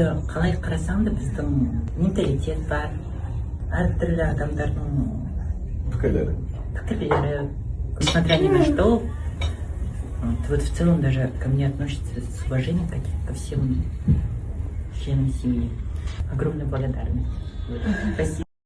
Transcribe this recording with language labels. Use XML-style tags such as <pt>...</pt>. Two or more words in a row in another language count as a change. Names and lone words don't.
<kk>қалай қарасам да біздің менталитет бар, әртүрлі адамдардың пікірлері,</kk> <ru>несмотря ни на что, вот в целом даже ко мне относятся с уважением ко всем членам семьи. Огромная благодарность. Спасибо.</ru>